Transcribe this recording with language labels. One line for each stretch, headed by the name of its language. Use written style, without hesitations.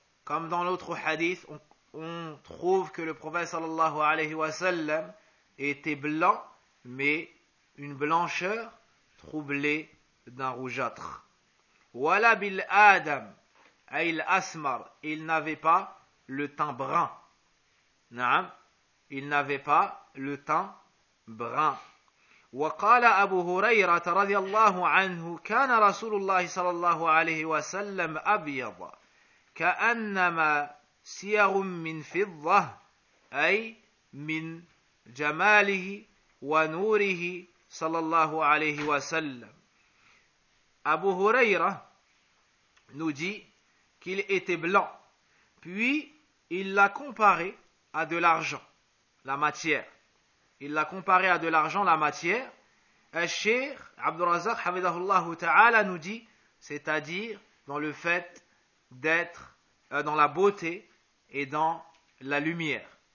French: Comme dans l'autre hadith, on trouve que le prophète sallallahu alayhi wa sallam était blanc, mais une blancheur troublée d'un rougeâtre.
Arabic: Wala bil adam ayl asmar.
French: Il n'avait pas le teint brun. Naam. Il n'avait pas le teint brun.
Arabic: وقال أبو هريرة رضي الله عنه كان رسول الله صلى الله عليه وسلم أبيض كأنما سيغ من فضة أي من جماله ونوره صلى الله عليه وسلم.
French: أبو هريرة nous dit qu'il était blanc, puis il l'a comparé à de l'argent, la matière. il l'a comparé à de l'argent, la matière. Al-Sheikh Abdurrazak, Hafidahullahu Ta'ala, nous dit, c'est-à-dire dans le fait d'être dans la beauté et dans la lumière.